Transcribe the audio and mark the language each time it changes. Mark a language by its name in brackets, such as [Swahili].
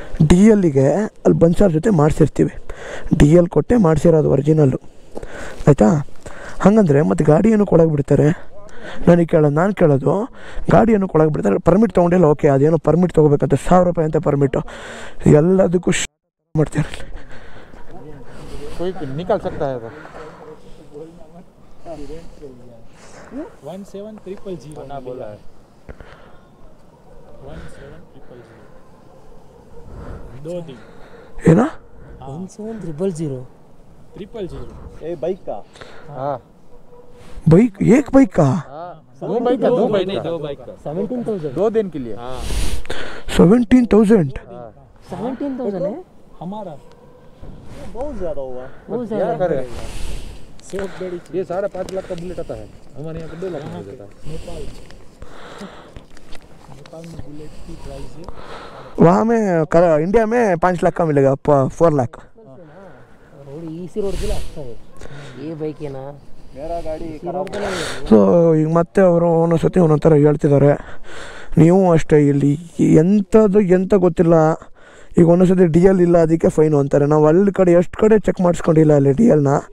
[Kannada] DLಗೆ ಅಲ್ಲಿ ಬನ್ಸಾರ್ ಜೊತೆ ಮಾಡಿಸಿರ್ತೀವಿ, DL ಕೊಟ್ಟೆ ಮಾಡಿಸಿರೋದು ಒರಿಜಿನಲ್ಲು, ಆಯಿತಾ? ಹಾಗಂದರೆ ಮತ್ತು ಗಾಡಿಯನ್ನು ಕೊಡೋಕೆ ಬಿಡ್ತಾರೆ. ನಾನು ಕೇಳೋದು ಗಾಡಿಯನ್ನು ಕೊಡೋಕೆ ಬಿಡ್ತಾರೆ, ಪರ್ಮಿಟ್ ತೊಗೊಂಡಿಲ್ಲ, ಓಕೆ ಅದೇನೋ ಪರ್ಮಿಟ್ ತೊಗೋಬೇಕಂತ 1000 ರೂಪಾಯಿ ಅಂತ ಪರ್ಮಿಟು, ಎಲ್ಲದಕ್ಕೂ ಮಾಡ್ತಾರೆ. [Hindi] कोई निकाल सकता है वो 17000 ना बोला है 17000 2 दिन है ना 17000 ए बाइक का हाँ बाइक, एक बाइक का दो बाइक का 17000 2 दिन के लिए 17,000 17,000 है हमारा बहुत ज़्यादा हुआ। क्या करेगा ये 5.5 लाख का बुलेट आता है, हमारे यहाँ पे 2 लाख में देता है। नेपाल में बुलेट की प्राइस है, वहाँ में इंडिया में 5 लाख का मिलेगा, 4 लाख। रोड इसी रोड के लिए अच्छा है ये बाइक है ना, मेरा गाड़ी खराब [Kannada] ಸೊ ಈಗ ಮತ್ತೆ ಅವರು ಒಂದೊಂದು ಸತಿ ಒಂದೊಂದು ಥರ ಹೇಳ್ತಿದ್ದಾರೆ. ನೀವು ಅಷ್ಟೇ, ಇಲ್ಲಿ ಎಂತ ಗೊತ್ತಿಲ್ಲ. ಈಗ ಒಂದೊಂದು ಸತಿ DL ಇಲ್ಲ ಅದಕ್ಕೆ ಫೈನು ಅಂತಾರೆ. ನಾವು ಅಲ್ಲಿ ಕಡೆ ಎಷ್ಟು ಕಡೆ ಚೆಕ್ ಮಾಡಿಸ್ಕೊಂಡಿಲ್ಲ ಅಲ್ಲಿ DLನ.